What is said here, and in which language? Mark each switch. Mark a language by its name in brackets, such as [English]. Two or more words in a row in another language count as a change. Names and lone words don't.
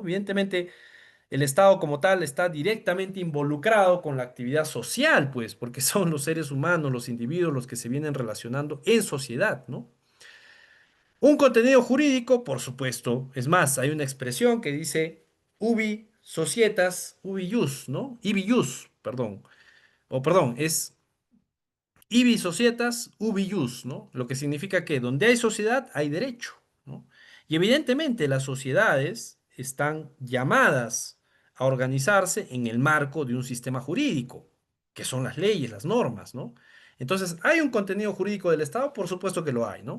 [Spanish] Evidentemente, el Estado como tal está directamente involucrado con la actividad social, pues, porque son los seres humanos, los individuos, los que se vienen relacionando en sociedad, ¿no? Un contenido jurídico, por supuesto. Es más, hay una expresión que dice [Latin] ubi societas, ubi ius, [Spanish] ¿no? [Latin] Ibi ius, [Spanish] perdón. O perdón, es [Latin] ibi societas, ubi ius, [Spanish] ¿no? Lo que significa que donde hay sociedad hay derecho, ¿no? Y evidentemente las sociedades están llamadas a organizarse en el marco de un sistema jurídico, que son las leyes, las normas, ¿no? Entonces, ¿hay un contenido jurídico del Estado? Por supuesto que lo hay, ¿no?